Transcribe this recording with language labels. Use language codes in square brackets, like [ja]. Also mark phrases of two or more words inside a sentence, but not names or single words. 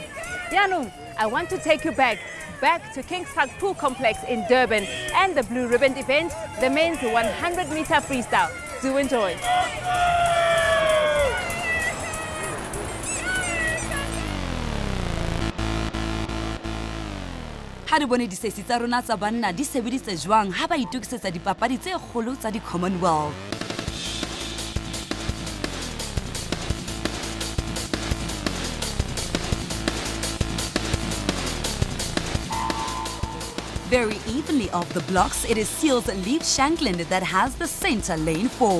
[en] Yaanong, I want to take you back to Kings Park Pool Complex in Durban and the Blue Ribbon event, the men's 100-meter freestyle. Do enjoy. [st] Ha re bone disesi tsa rona tsa banna di sebeditse jwang ha ba itokisetsa dipapadi tse kgolo tsa di Commonwealth. [en] Very evenly off the blocks, it is Seal's Leaf Shanklin that has the center lane 4.